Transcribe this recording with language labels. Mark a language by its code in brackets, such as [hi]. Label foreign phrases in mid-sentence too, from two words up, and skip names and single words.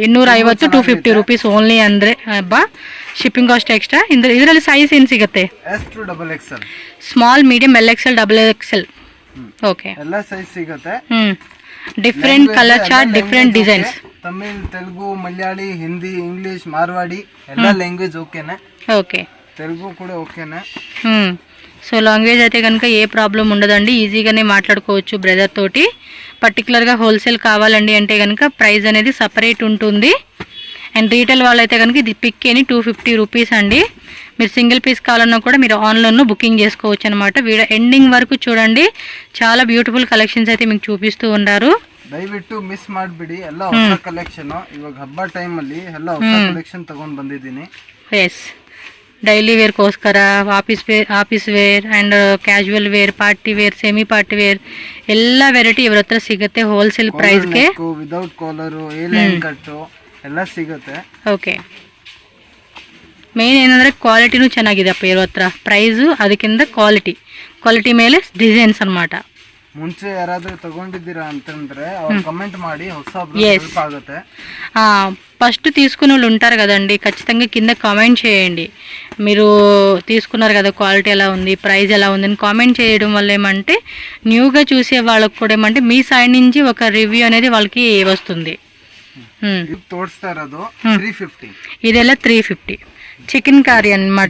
[kn] 250 250 [en] rupees only [kn] ಅಂದ್ರೆ ಬಾ, [en] shipping cost extra. [kn] ಇದರಲ್ಲಿ ಸೈಜ್ ಏನ್ ಸಿಗುತ್ತೆ? [en] S to XXL, small, medium, LXL, XXL. [kn] ಓಕೆ. ಎಲ್ಲ ಸೈಜ್ ಸಿಗುತ್ತೆ. [en] different colour chart, different designs. [kn] ತಮಿಳ್, ತೆಲುಗು, ಮಲಯಾಳಿ, ಹಿಂದಿ, ಇಂಗ್ಲಿಷ್, ಮಾರ್ವಾಡಿ ಎಲ್ಲ [te] లాంగ్వేజ్ ఓకేనా? ఓకే. తెలుగు కూడా ఓకేనా? సో లాంగ్వేజ్ అయితే కనుక ఏ ప్రాబ్లం ఉండదండి, ఈజీగానే మాట్లాడుకోవచ్చు బ్రదర్ తోటి. పర్టికులర్గా హోల్సేల్ కావాలండి అంటే కనుక ప్రైస్ అనేది సపరేట్ ఉంటుంది. అండ్ రీటైల్ వాళ్ళైతే కనుక ఇది పిక్ అని 250 రూపీస్ అండి. మీరు [en] single piece [te] కావాలన్నా కూడా మీరు ఆన్లైన్లో బుకింగ్ చేసుకోవచ్చు అనమాట. [en] video ending [te] వరకు చూడండి, చాలా [en] beautiful collections [te] అయితే మీకు చూపిస్తూ ఉన్నారు. [kn] ದಯವಿಟ್ಟು ಮಿಸ್ ಮಾಡಬೇಡಿ, ಎಲ್ಲ ಹೊಸ ಕಲೆಕ್ಷನ್. ಇವಾಗ ಹಬ್ಬ ಟೈಮ್ ಅಲ್ಲಿ ಎಲ್ಲ ಹೊಸ ಕಲೆಕ್ಷನ್ ತಗೊಂಡು ಬಂದಿದ್ದೀನಿ. ಎಸ್, ಡೈಲಿ ವೇರ್ಗೋಸ್ಕರ, [en] office wear and casual wear, party wear, semi party wear, [kn] ಸೆಮಿ ಪಾರ್ಟಿ ವೇರ್ ಎಲ್ಲ ವೆರೈಟಿ ಇವ್ರ ಹತ್ರ ಸಿಗುತ್ತೆ [en] wholesale price. without collar, A line cut [kn] ಎಲ್ಲ ಸಿಗುತ್ತೆ. ಓಕೆ. ಮೇನ್ ಏನಂದರೆ ಕ್ವಾಲಿಟಿನೂ ಚೆನ್ನಾಗಿದೆಪ್ಪ ಇವ್ರ ಹತ್ರ. ಪ್ರೈಸು ಅದಕ್ಕಿಂತ ಕ್ವಾಲಿಟಿ ಮೇಲೆ ಡಿಸೈನ್ಸ್ ಅన్నమాట. ಮುಂಚೆ ಯಾರಾದ್ರೂ ತಗೊಂಡಿದ್ದೀರಾ ಅಂತಂದ್ರೆ ಅವ್ರು ಕಮೆಂಟ್ ಮಾಡಿ ಹೆಲ್ಪ್ ಆಗುತ್ತೆ. [te] ఫస్ట్ తీసుకున్న వాళ్ళు ఉంటారు కదండి, ఖచ్చితంగా కింద కామెంట్ చేయండి. మీరు తీసుకున్నారు కదా క్వాలిటీ ఎలా ఉంది, ప్రైస్ ఎలా ఉంది అని కామెంట్ చేయడం వల్ల ఏమంటే న్యూగా చూసే వాళ్ళకి కూడా ఏమంటే మీ సైడ్ నుంచి ఒక రివ్యూ అనేది వాళ్ళకి వస్తుంది. ಇದೆಲ್ಲ 350 చికెన్ కర్రీ అన్నమాట.